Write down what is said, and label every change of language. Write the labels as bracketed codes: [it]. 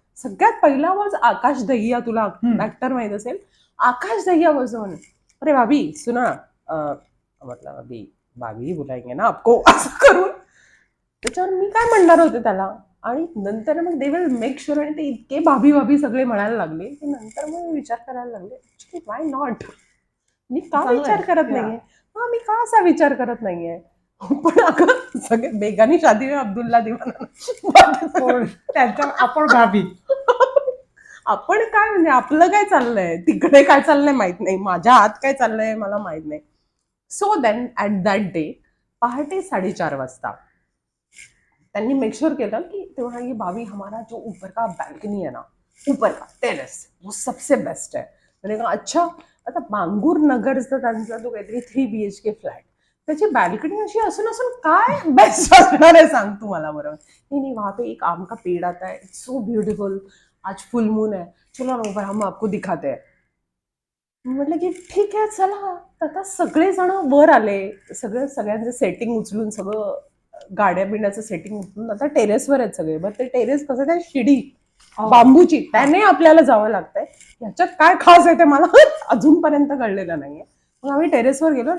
[mr] सगळ्यात पहिला आवाज आकाश दहिया, तुला ऍक्टर माहित असेल, आकाश दहिया बसवून, [hi] अरे भाभी सुना, मतलब अभी भाभी बुलाएंगे ना आपको [mr] असं करून. त्याच्यावर मी काय म्हणणार होते त्याला. आणि नंतर मग [en] they will make sure, [mr] आणि ते इतके भाभी भाभी सगळे म्हणायला लागले की नंतर मग मी विचार करायला लागले [en] Actually why not. [mr] मी का चांगलं विचार करत आहे. नाहीये. हा, मी का असा विचार करत नाहीये. पण अगं सगळे [hi] बेगानी शादी में अब्दुल्ला दिवाना. [mr] त्यांच्या आपण भाभी. आपण काय म्हणजे आपलं काय चाललंय, तिकडे काय चाललंय माहित नाही, माझ्या आत काय चाललंय मला माहित नाही. [en] so then at that day [mr] पहाटे 4:30 वाजता त्यांनी मेक श्योर केलं की ते म्हणाले [hi] भाभी हमारा जो ऊपर का बाल्कनी है ना, ऊपर का टेरेस वो सबसे बेस्ट है. मैंने कहा अच्छा. [mr] आता बांगूर नगरचा त्यांचा तो काहीतरी 3 BHK फ्लॅट, त्याची बाल्कनी अशी असून असून काय बेस्ट असणार आहे सांग तू मला बरं. [hi] नहीं नहीं, वहाँ पे एक आम का पेड़ आता है, [en] it's so beautiful, [hi] आज फुल मून है, चलो ना ऊपर हम आपको दिखाते हैं. [mr] म्हटलं की ठीक आहे चला. आता सगळेजण वर आले, सगळ्यांचं सेटिंग उचलून, सगळं गाड्या बिण्याचं सेटिंग उचलून आता टेरेसवर आहेत सगळे. बरं ते टेरेस कसं, त्या शिडी बांबूची, त्याने आपल्याला जावं लागतंय. ह्याच्यात काय खास आहे ते मला अजूनपर्यंत कळलेलं नाहीये. मग आम्ही टेरेसवर गेलो.